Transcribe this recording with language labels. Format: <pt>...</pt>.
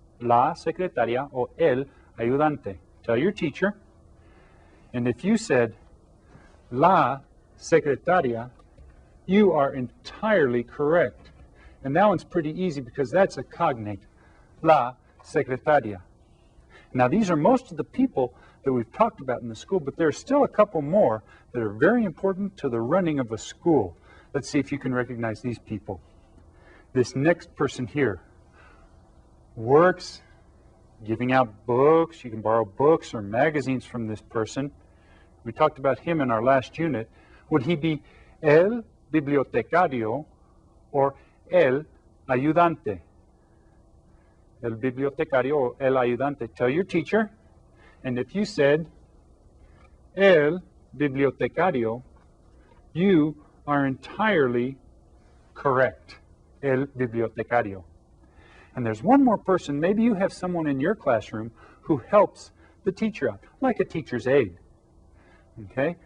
<es>La secretaria o el ayudante.</es> <en>Tell your teacher. And if you said la secretaria, you are entirely correct. And that one's pretty easy because that's a cognate. La secretaria. Now these are most of the people that we've talked about in the school, but there are still a couple more that are very important to the running of a school. Let's see if you can recognize these people. This next person here works giving out books. You can borrow books or magazines from this person. We talked about him in our last unit. Would he be el bibliotecario or el ayudante?</en> <es>El bibliotecario or el ayudante.</es> <en>Tell your teacher. And if you said el bibliotecario, you are entirely correct. El bibliotecario. And there's one more person. Maybe you have someone in your classroom who helps the teacher out, like a teacher's aide. Okay?</en>